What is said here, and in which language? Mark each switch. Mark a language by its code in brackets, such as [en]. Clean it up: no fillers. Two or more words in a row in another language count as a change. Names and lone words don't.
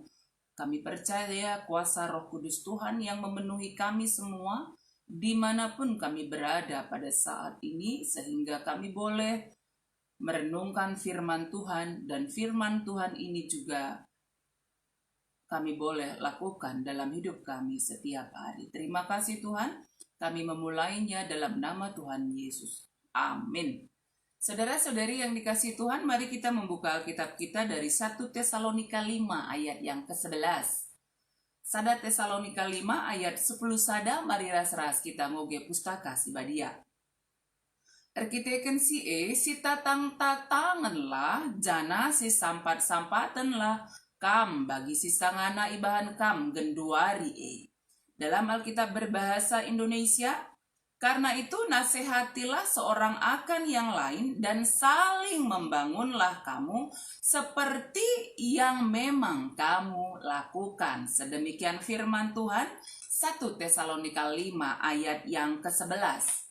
[id] Kami percaya kuasa Roh Kudus Tuhan yang memenuhi kami semua, dimanapun kami berada pada saat ini, sehingga kami boleh merenungkan firman Tuhan, dan firman Tuhan ini juga kami boleh lakukan dalam hidup kami setiap hari. Terima kasih Tuhan, kami memulainya dalam nama Tuhan Yesus. Amin. Saudara-saudari yang dikasihi Tuhan, mari kita membuka Alkitab kita dari 1 Tesalonika 5 ayat yang ke-11. [btx] 1 Tesalonika 5 ayat 10 sada, mari ras-ras kita ngoge pustaka si badia. Erkiteken si tatang-tatanganlah, jana si sampat-sampatanlah, kam bagi si sangana ibahan kam genduari [id] Dalam Alkitab berbahasa Indonesia, karena itu nasihatilah seorang akan yang lain dan saling membangunlah kamu seperti yang memang kamu lakukan. Sedemikian firman Tuhan, 1 Tesalonika 5 ayat yang ke-11.